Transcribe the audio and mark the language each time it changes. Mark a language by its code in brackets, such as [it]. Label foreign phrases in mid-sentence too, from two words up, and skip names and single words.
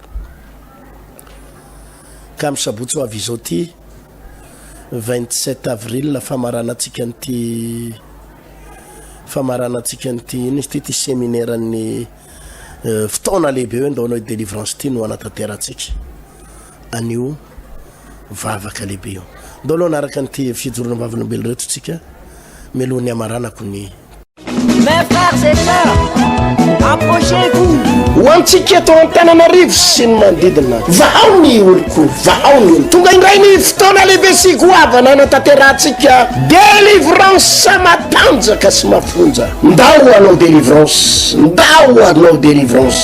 [mg] Ka misabotsy ho avy izao ty 27 avril famaranantsika nyty ino izy ty séminaire ny fotoana lehibe hoe ndaonao délivrance ty no anatanterantsika anio vavaka lehibe io. Ndao aloha anaraka nyty fijorona vavolombelo reto tsika melohany amaranako ny [fr] Mes frères et sœurs, approchez-vous. [mg] Ho antsika eto Antananarivo sy ny manodidina, vahao ny oloko, vahao ny olo. Tonga indray ny fotoana lehibe sy goavana anatanterantsika délivrance matanjaka sy mafonja. Ndao anao délivrance, ndao anao délivrance.